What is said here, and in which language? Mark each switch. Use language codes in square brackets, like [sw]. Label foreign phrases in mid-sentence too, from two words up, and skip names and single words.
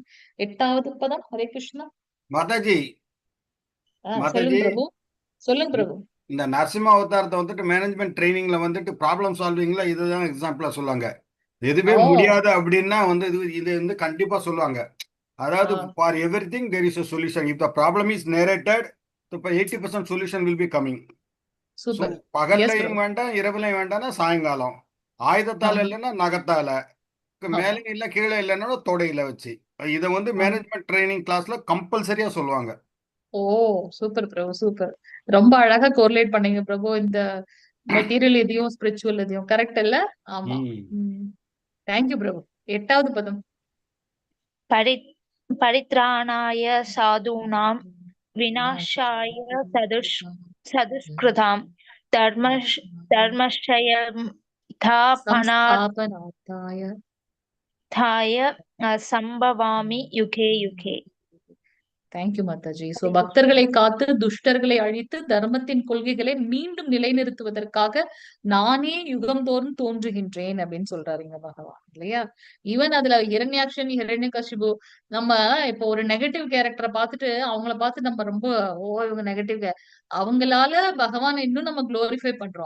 [ta] 8வது பதம். ஹரே கிருஷ்ணா. மாதாஜி, சொல்லுங்க பிரபு. சொல்லுங்க பிரபு. இந்த நரசிம்ம அவதாரத்தை வந்துட்டு [en] management trainingla [ta] வந்துட்டு [en] problem solvingla [ta] இதுதான் எக்ஸாம்பிளா சொல்லுவாங்க. எதுவே முடியாது அப்படின்னா வந்து இது வந்து கண்டிப்பா சொல்லுவாங்க. [en] அதாவது for everything there is a solution. If the problem is narrated, so 80% solution will be coming. [ta] சூப்பர். பகல்லையும் வேண்டாம், இரவுலையும் வேண்டாம்னா சாயங்காலம். ஆயுதத்தால இல்லைன்னா நகத்தால, மேலே இல்ல கீழே இல்லைன்னா தொடையில வச்சு. இதை வந்து [en] management training classla [ta] கம்பல்சரியா சொல்லுவாங்க. ஓ சூப்பர் பிரபு, சூப்பர். ரொம்ப அழகா கோரிலேட் பண்ணீங்க பிரபு. இந்த மெட்டீரியல் எதையும் ஸ்பிரிச்சுவல் எதையும் கரெக்ட் இல்ல? ஆமா. தேங்க்யூ பிரபு. 8வது பதம். [sa] परित्राणाय साधूनां विनाशाय सदुष्कृतां धर्मस्थापनार्थाय संभवामि युगे युगे. [ta] தேங்க்யூ மாதாஜி. சோ பக்தர்களை காத்து துஷ்டர்களை அழித்து தர்மத்தின் கொள்கைகளை மீண்டும் நிலைநிறுத்துவதற்காக நானே யுகம் தோறும் தோன்றுகின்றேன் அப்படின்னு சொல்றாருங்க பகவான் இல்லையா? ஈவன் அதுல ஹிரண்யாக்ஷன், ஹிரண்யகசிபு நம்ம இப்போ ஒரு [en] negative characterai [ta] பார்த்துட்டு அவங்கள பார்த்து நம்ம ரொம்ப இவங்க நெகட்டிவ் அவங்களால பகவான் இன்னும் நம்ம குளோரிஃபை பண்றோம்.